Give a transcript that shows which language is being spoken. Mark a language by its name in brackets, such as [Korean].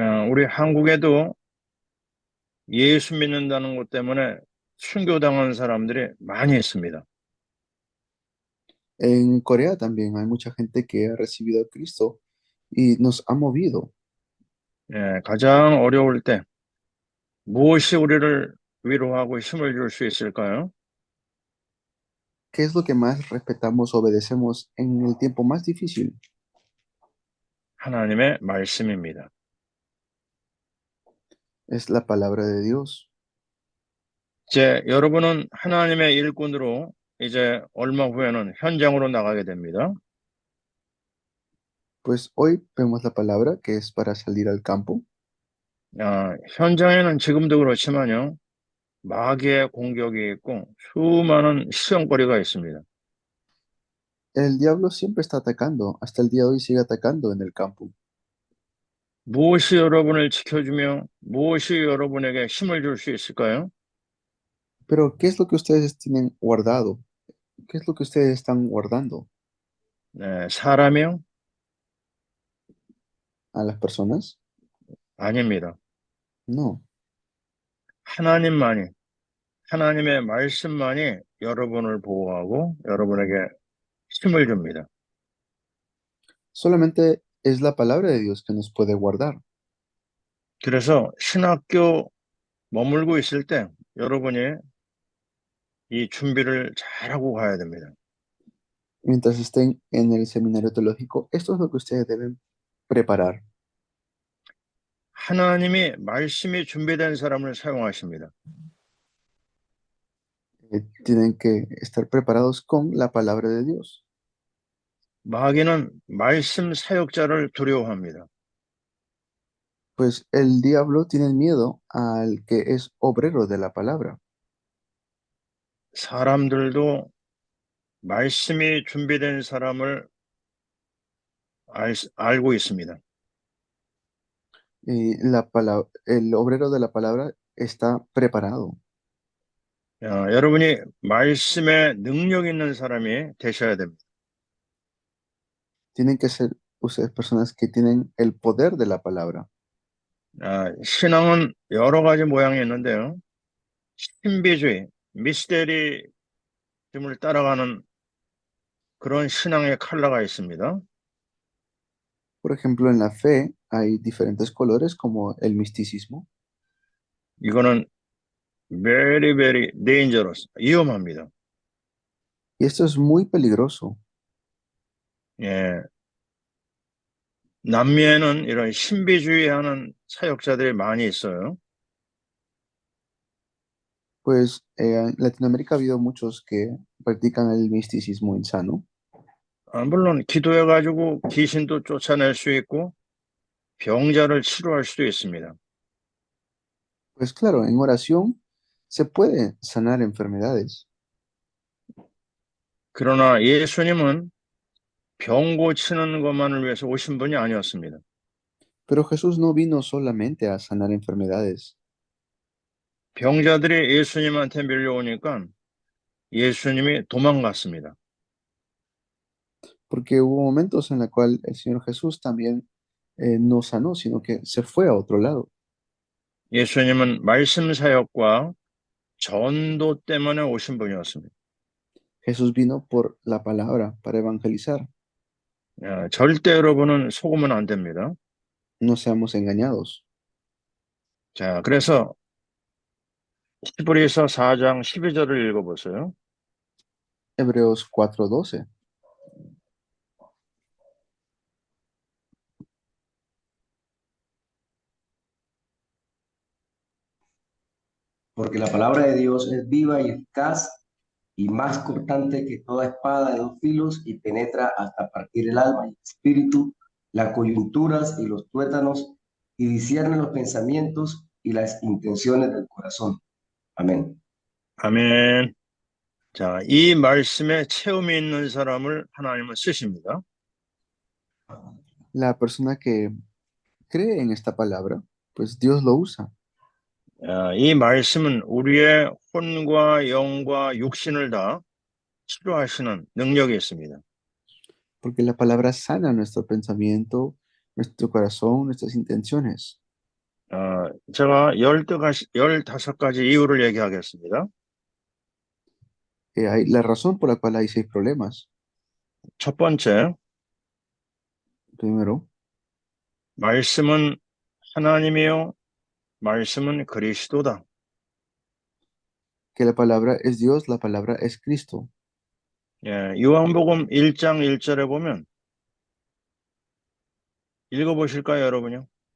[Korean] 우리 한국에도 예수 믿는다는 것 때문에 순교당한 사람들이 많이 있습니다. [Spanish] En Corea también hay mucha gente que ha recibido a Cristo y nos ha movido. [Korean] 가장 어려울 때 무엇이 우리를 위로하고 힘을 줄 수 있을까요? [Spanish] ¿Qué es lo que más respetamos, obedecemos en el tiempo más difícil? [Korean] 하나님의 말씀입니다. [Spanish] Es la palabra de Dios. [Korean] 이제 여러분은 하나님의 일꾼으로 이제 얼마 후에는 현장으로 나가게 됩니다. [Spanish] Pues hoy vemos la palabra que es para salir al campo. [Korean] 현장에는 지금도 그렇지만요. 마귀의 공격이 있고 수많은 시험거리가 있습니다. [Spanish] El diablo siempre está atacando, hasta el día de hoy sigue atacando en el campo. [Korean] 무엇이 여러분을 지켜주며 무엇이 여러분에게 힘을 줄 수 있을까요? [Spanish] Pero ¿qué es lo que ustedes tienen guardado? ¿Qué es lo que ustedes están guardando? [Korean] 사람이요? [Spanish] ¿A las personas? [Korean] 아닙니다. [Spanish] No. [Korean] 하나님만이, 하나님의 말씀만이 여러분을 보호하고 여러분에게 힘을 줍니다. [Spanish] Solamente es la palabra de Dios que nos puede guardar. [Korean] 그래서 신학교 머물고 있을 때 여러분이 이 준비를 잘하고 가야 됩니다. [Spanish] Mientras estén en el seminario teológico, esto es lo que ustedes deben preparar. [Korean] 하나님이 말씀이 준비된 사람을 사용하십니다. [Spanish] Tienen que estar preparados con la palabra de Dios. [Korean] 마귀는 말씀 사역자를 두려워합니다. [Spanish] Pues el diablo tiene miedo al que es obrero de la palabra. [Korean] 사람들도 말씀이 준비된 사람을 알고 있습니다. [Spanish] Y el obrero de la palabra está preparado. [Korean] 여러분이 말씀에 능력 있는 사람이 되셔야 됩니다. [Spanish] Tienen que ser ustedes personas que tienen el poder de la palabra. [Korean] 신앙은 여러 가지 모양이 있는데요. 신비주의, 미스테리즘을 따라가는 그런 신앙의 컬러가 있습니다. [Spanish] Por ejemplo, en la fe hay diferentes colores como el misticismo. [Korean] 이거는 [English] very, very dangerous, [Korean] 위험합니다. [Spanish] Y esto es muy peligroso. [Korean] 예, 남미에는 이런 신비주의하는 사역자들이 많이 있어요. [Spanish] Pues en Latinoamérica ha habido muchos que practican el misticismo insano. [Korean] 물론 기도해가지고 귀신도 쫓아낼 수 있고 병자를 치료할 수도 있습니다. [Spanish] Pues claro, en oración se puede sanar enfermedades, [Korean] 그러나 예수님은 병 고치는 것만을 위해서 오신 분이 아니었습니다. [Spanish] pero Jesús no vino solamente a sanar enfermedades, [Korean] 병자들이 예수님한테 밀려오니까 예수님이 도망갔습니다. [Spanish] porque hubo momentos en los cuales el Señor Jesús también no sanó, sino que se fue a otro lado. [Korean] 예수님은 말씀 사역과 전도 때문에 오신 분이었습니다. [Spanish] Jesús vino por la palabra para evangelizar. [Korean] 절대 여러분은 속으면 안 됩니다. [Spanish] No seamos engañados. [Korean] 자, 그래서 히브리서 4장 12절을 읽어보세요. [Spanish] Hebreos 4:12. Porque la palabra de Dios es viva y eficaz y más cortante que toda espada de dos filos y penetra hasta partir el alma y el espíritu, las coyunturas y los tuétanos y discierne los pensamientos y las intenciones del corazón. Amén. [Korean] 아멘. 자, 이 말씀에 체험이 있는 사람을 하나님은 쓰십니다. [Spanish] La persona que cree en esta palabra, pues Dios lo usa. [Korean] 이 말씀은 우리의 혼과 영과 육신을 다 치료하시는 능력이 있습니다. [Spanish] Porque la palabra sana nuestro pensamiento, nuestro corazón, nuestras intenciones. [Korean] 제가 15가지 이유를 얘기하겠습니다. [Spanish] Hay la razón por la cual hay 6 problemas. [Korean] 첫 번째, [Spanish] Primero, [Korean] 말씀은 하나님이요, 말씀은 그리스도다. [Spanish] que la palabra es Dios, la palabra es Cristo. [Korean] 요한복음 1장 1절에 보면 읽어보실까요, 여러분요?